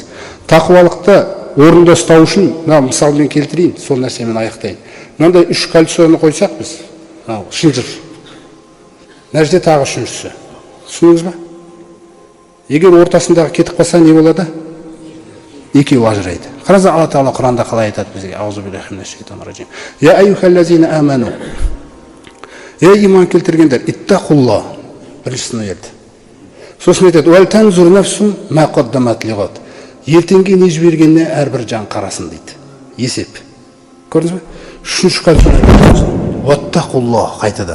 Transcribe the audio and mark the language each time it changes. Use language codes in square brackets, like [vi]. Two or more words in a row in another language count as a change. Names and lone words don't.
[kk] Тақуалықты орында ұстау үшін, мысалмен келтірейін, сол нәрсемен аяқтайын. Мынандай 3 кольцоны қойсақ біз, шынжыр. Мына жерде тағы 3-шісі. Түсініңіз ба? Егер ортасындағы кетіп қалса не болады? 2 ажырайды. Қараңыз, Алла тағала Құранда қалай айтады бізге? [ar] أعوذ بالله من الشيطان الرجيم. يا أيها الذين آمنوا. [kk] Ей иман келтіргендер, иттақулла. Біріншісін еді. Сосын айтады: [ar] "ولتنظر نفس ما قدمت لغد." [kk] Ертеңге не жібергеніне әрбір жан қарасын дейді. Есеп. Көрдіңіз бе? 3-ші кольцоны айтады. Уаттақулла, қайтадан.